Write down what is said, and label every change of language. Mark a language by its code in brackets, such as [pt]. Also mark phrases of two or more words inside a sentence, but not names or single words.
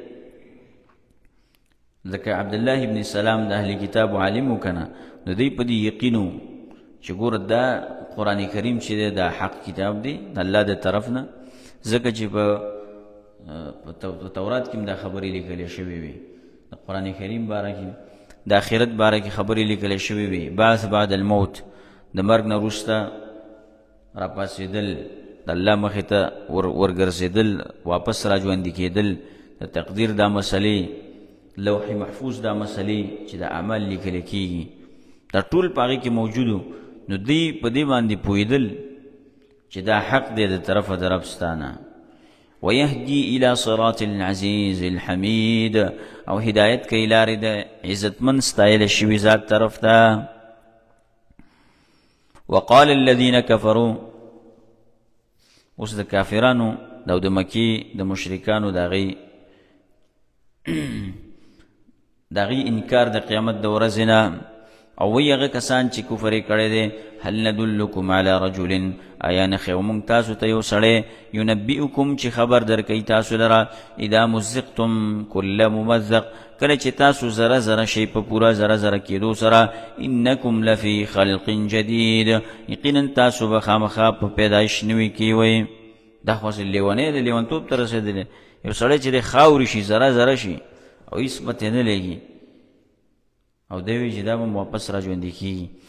[ps] ځکه عبدالله ابن سلام د اهل کتاب عالم و کنه نو دی په دې یقینو چې ګوره دا قرآن کریم چې دی دا حق کتاب دی د الله د طرف نه ځکه چې په تورات کې هم دا خبرې لیکلې شوې وي د قرآن کریم باره کې د آخرت باره کې خبرې لیکلې شوې وي [ar] بعث بعد الموت [ps] د مرګ نه وروسته راپاڅېدل د الله مخې ته ورګرځېدل واپس را ژوندي کېدل د تقدیر دا مسلې لوح محفوظ دا مسلې چې د اعمال لیکل کېږي دا ټول په هغې کې موجودو نو دوی په دې باندې پوهېدل چې دا حق دی د طرفه د رب ستانه [ar] ویهدي الى صراط العزیز الحمید [ps] او هدایت کوي لارې د عزتمند ستایل شوي ذات طرف ته [ar] وقال الذين كفروا [ps] اوس د کافرانو او د مکې د مشرکانو د هغې انکار د قیامت د ورځې نه او وی هغه کسان چې کفر یې کړی دی [ar] هل ندلکم علی رجل [ps] آیا نښیو موږ تاسو ته یو سړی ینبئکم چې خبر درکوي تاسو لره [ar] اذا مزقتم کل ممزق [ps] کله چې تاسو زره زره شئ په پوره زره زره کېدو سره [ar] انکم لفی خلق جدید [ps] یقینا تاسو به خامخا په پیدایش نوي کې وئ دا خو لیونی د لیونتوب ته رسېدلی یو سړی چې د خاورې شي زره زره شي او هېڅ پته نه لګي او دی وی چې دا به واپس را ژوندي کېږي